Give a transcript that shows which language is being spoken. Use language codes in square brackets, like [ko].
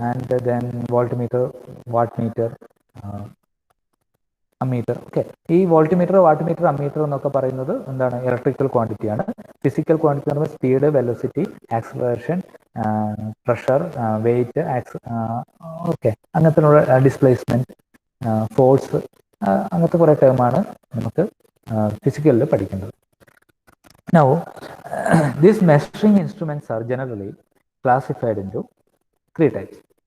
[en] And then voltmeter, wattmeter, ammeter. Okay. [ml] ഈ voltmeter, wattmeter, ammeter എന്നൊക്കെ പറയുന്നത് എന്താണ്? ഇലക്ട്രിക്കൽ ക്വാണ്ടിറ്റിയാണ്. ഫിസിക്കൽ ക്വാണ്ടിറ്റി എന്ന് പറയുമ്പോൾ speed, velocity, acceleration, pressure, wait, okay, അങ്ങനത്തെ ഡിസ്പ്ലേസ്മെന്റ്, ഫോഴ്സ്, അങ്ങനത്തെ കുറേ ടേമാണ് നമുക്ക് ഫിസിക്കലിൽ പഠിക്കേണ്ടത്. [en] Now, these measuring instruments are generally classified into 3 types.